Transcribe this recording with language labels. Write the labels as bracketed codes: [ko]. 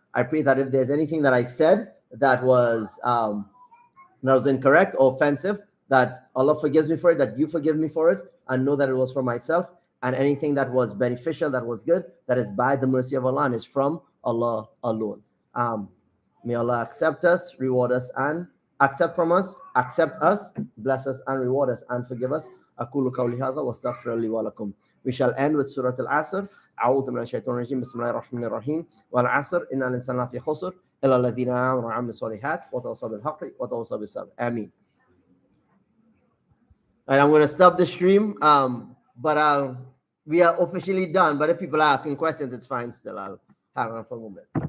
[en] I pray that if there's anything that I said that was incorrect or offensive, that Allah forgives me for it, that you forgive me for it, and know that it was for myself. And anything that was beneficial, that was good, that is by the mercy of Allah and is from Allah alone. May Allah accept us, reward us, and accept from us, accept us, bless us, and reward us, and forgive us. [ar] أقول قولي هذا واستغفر لي ولكم. [en] We shall end with Surah Al-Asr. [ar] أعوذ من الشيطان الرجيم بسم الله الرحمن الرحيم والعصر إن الإنسان لفي خسر إلا الذين آمنوا وعملوا الصالحات وتواصوا بالحق وتواصوا بالصبر. [en] Ameen. And I'm going to stop the stream. But we are officially done. But if people are asking questions, it's fine still. I'll hang on for a moment.